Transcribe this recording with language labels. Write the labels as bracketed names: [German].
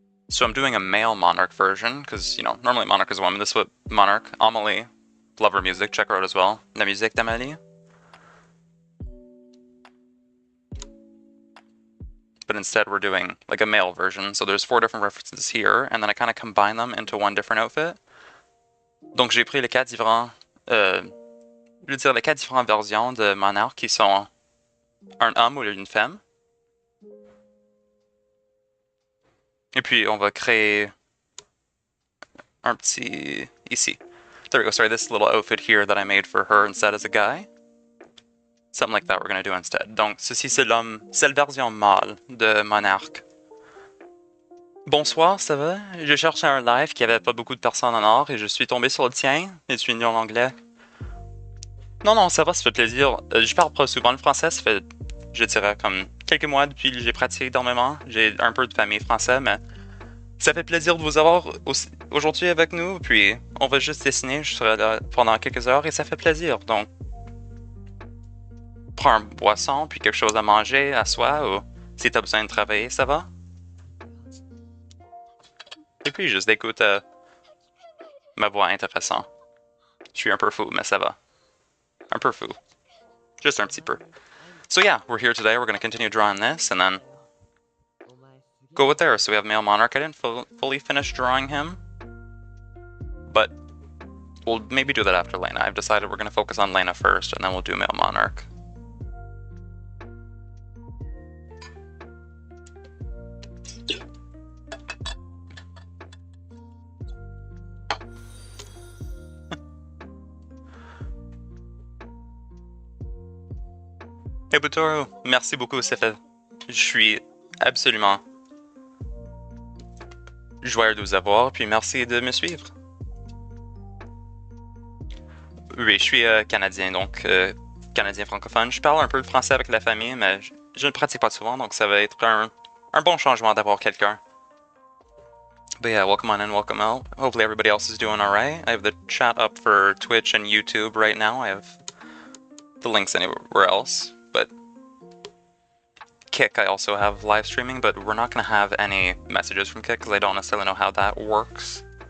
[English] So I'm doing a male Monarch version, because, you know, normally Monarch is a woman. This is what Monarch, Amelie, love her music, check her out as well. [French] La musique d'Amélie. [English] But instead we're doing like a male version. So there's 4 different references here, and then I kind of combine them into one different outfit. [French] Donc j'ai pris les 4 différents, je veux dire les 4 différentes versions de Monarch qui sont un homme ou une femme. Et puis on va créer un petit ici. [English] There we go. Sorry, this little outfit here that I made for her instead as a guy. Something like that we're going to do instead. [French] Donc, ceci c'est l'homme, c'est la version mâle de Monarch. Bonsoir, ça va? Je cherchais un live qui avait pas beaucoup de personnes en or et je suis tombé sur le tien et tu es en anglais. Non, non, ça va, ça fait plaisir. Je parle pas souvent le français, ça fait, je dirais, comme quelques mois depuis que j'ai pratiqué énormément. J'ai un peu de famille française, mais ça fait plaisir de vous avoir aujourd'hui avec nous. Puis, on va juste dessiner, je serai là pendant quelques heures et ça fait plaisir. Donc, prends un boisson, puis quelque chose à manger à soi, ou si t'as besoin de travailler, ça va? Et puis juste d'écouter ma voix intéressante. Je suis un peu fou, mais ça va. Un peu fou. Just un petit peu. [English] So yeah, we're here today. We're going to continue drawing this, and then go with there. So we have male Monarch. I didn't fully finish drawing him, but we'll maybe do that after Lena. I've decided we're going to focus on Lena first, and then we'll do Male Monarch. [French] Hey Butoro, merci beaucoup, ça fait... Je suis absolument joyeux de vous avoir, puis merci de me suivre. Oui, je suis canadien, donc canadien francophone. Je parle un peu de français avec la famille, mais je ne pratique pas souvent, donc ça va être un bon changement d'avoir quelqu'un. [English] But yeah, welcome on in, welcome out. Hopefully everybody else is doing alright. I have the chat up for Twitch and YouTube right now. I have the links anywhere else, but Kick I also have live streaming, but we're not going to have any messages from Kick because I don't necessarily know how that works.